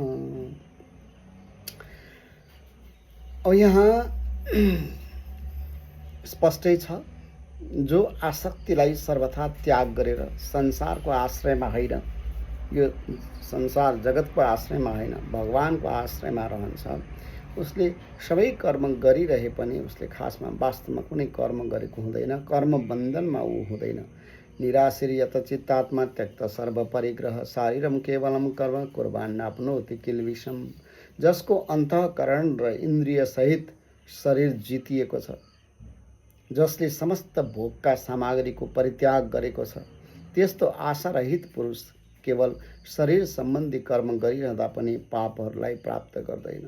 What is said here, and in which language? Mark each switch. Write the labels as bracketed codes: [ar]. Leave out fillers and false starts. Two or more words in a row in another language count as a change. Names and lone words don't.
[ne] अब यहाँ स्पष्टै छ, जो आसक्तिलाई सर्वथा त्याग गरेर संसारको आश्रयमा होइन, यो संसार जगतको आश्रयमा होइन, भगवानको आश्रयमा रहन्छ, उसले सबै कर्म गरिरहे पनि उसले खासमा वास्तवमा कुनै कर्म गरेको हुँदैन, कर्म बन्धनमा ऊ हुँदैन। [sa] निराश्रियत चित्तात्मा त्यक्त सर्व परिग्रह शारीरम केवलम कर्म कुर्वान्नाप्नोति किल्बिषम। [ne] जसको अन्तःकरण र इन्द्रिय सहित शरीर जितिएको छ, जसले समस्त भोगका सामग्रीको परित्याग गरेको छ, त्यस्तो आशारहित पुरुष केवल शरीर सम्बन्धी कर्म गरिरहँदा पनि पापहरूलाई प्राप्त गर्दैन।